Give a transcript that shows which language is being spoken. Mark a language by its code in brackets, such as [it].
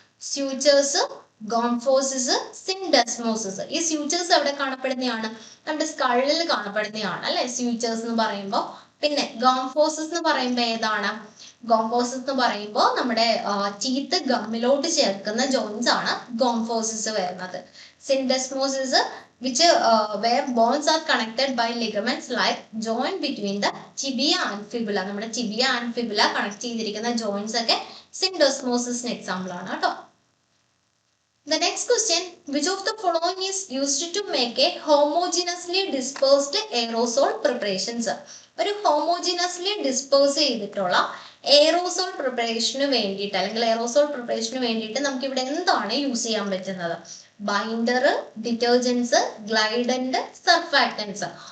[ml] Sutures, ഗോംഫോസിസ്, സിൻഡെസ്മോസിസ്. ഈ sutures എവിടെ കാണപ്പെടുന്നതാണ്? നമ്മുടെ സ്കള്ളിൽ കാണപ്പെടുന്നതാണ് അല്ലെ സ്യൂച്ചേഴ്സ് എന്ന് പറയുമ്പോൾ. പിന്നെ ഗോംഫോസിസ് എന്ന് പറയുമ്പോൾ ഏതാണ്? ഗോംഫോസിസ് എന്ന് പറയുമ്പോൾ നമ്മുടെ ടീത്ത് ഗമ്മിലോട്ട് ചേർക്കുന്ന ജോയിന്റ്സ് ആണ് ഗോംഫോസിസ് വരുന്നത്. [en] Syndesmosis which where bones are connected by ligaments like join between the tibia and fibula. [ml] നമ്മുടെ tibia and fibula കണക്ട് ചെയ്തിരിക്കുന്ന ജോയിന്റ്സ് ഒക്കെ സിൻഡെസ്മോസിസിന് എക്സാമ്പിൾ ആണ് കേട്ടോ. [en] The next question, which of the following is used to make a homogeneously dispersed aerosol preparations? [ml] ഒരു ഹോമോജിനസ്ലി disperse ചെയ്തിട്ടുള്ള aerosol പ്രിപ്പറേഷന് വേണ്ടിയിട്ട് അല്ലെങ്കിൽ aerosol പ്രിപ്പറേഷന് വേണ്ടിയിട്ട് നമുക്ക് ഇവിടെ എന്താണ് യൂസ് ചെയ്യാൻ പറ്റുന്നത്? Binder, detergents, ഗ്ലൈഡന്റ്, സർഫാക്ടൻസ്.